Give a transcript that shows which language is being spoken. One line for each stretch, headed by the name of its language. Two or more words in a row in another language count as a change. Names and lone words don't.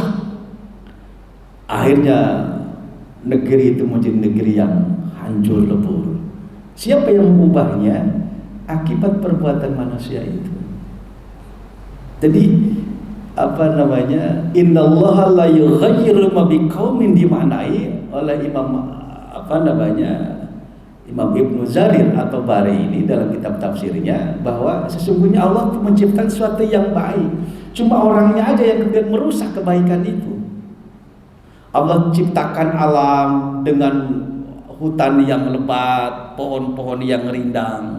Indonesian: Akhirnya negeri itu menjadi negeri yang hancur lebur. Siapa yang mengubahnya? Akibat perbuatan manusia itu. Jadi apa namanya?
Arabic: إن الله لا يغير ما بقوم
Indonesian: dimaknai oleh Imam Ibnu Jarir atau Bari ini dalam kitab tafsirnya bahwa sesungguhnya Allah menciptakan sesuatu yang baik. Cuma orangnya aja yang kemudian merusak kebaikan itu. Allah ciptakan alam dengan hutan yang lebat, pohon-pohon yang rindang.